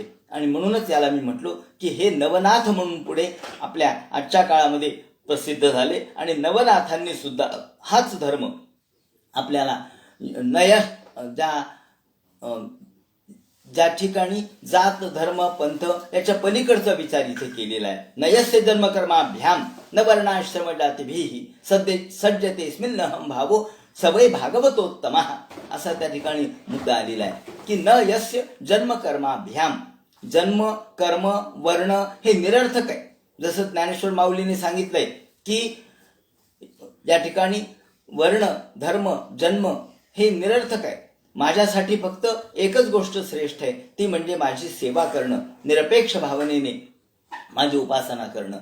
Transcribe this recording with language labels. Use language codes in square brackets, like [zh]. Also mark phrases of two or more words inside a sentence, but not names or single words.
[mr] आणि म्हणूनच याला मी म्हटलो की हे नवनाथ म्हणून पुढे आपल्या आजच्या काळामध्ये प्रसिद्ध झाले. आणि नवनाथांनी सुद्धा हाच धर्म आपल्याला नय ज्या ठिकाणी जात धर्म पंथ याच्या पलीकडचा विचार इथे केलेला आहे. [sa] नयस्य जन्मकर्माभ्याम न वर्णाश्रम जातीभिः सज्जते हम भावो सवय भागवतोत्तम [mr] असा त्या ठिकाणी मुद्दा आलेला आहे की [sa] न यस्य जन्मकर्माभ्याम, [mr] जन्म कर्म वर्ण हे निरर्थक आहे. जसं ज्ञानेश्वर माऊलीने सांगितलंय की या ठिकाणी वर्ण धर्म जन्म हे निरर्थक आहे. माझ्यासाठी फक्त एकच गोष्ट श्रेष्ठ आहे, ती म्हणजे माझी सेवा करणं, निरपेक्ष भावनेने माझी उपासना करणं.